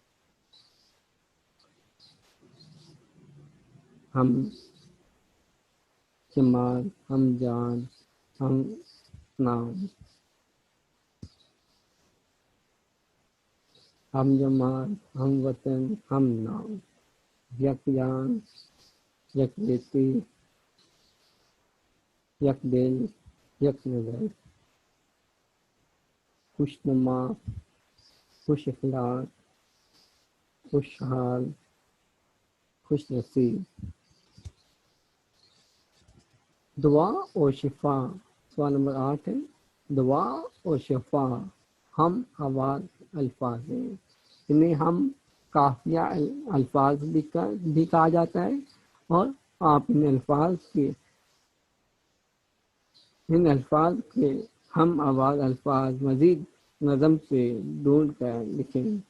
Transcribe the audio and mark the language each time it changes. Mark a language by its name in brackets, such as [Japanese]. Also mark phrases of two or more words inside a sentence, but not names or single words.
[Urdu] ہم شمار، ہم جان، ہم نام۔ ہم جماعت، ہم وطن، ہم نام۔ یک جان، یک بیتی، یک دل، یک نظر۔ خوش نما، خوش اخلاق، خوشحال، خوش نصیب۔ دعا اور شفا، سوال نمبر 8 ہے۔ دعا اور شفا ہم آواز الفاظ ہیں۔ انہیں ہم قافیہ الفاظ بھی کہا جاتا ہے، اور آپ ان الفاظ کے ہم آواز الفاظ مزید نظم سے ڈھونڈ کر لکھیں۔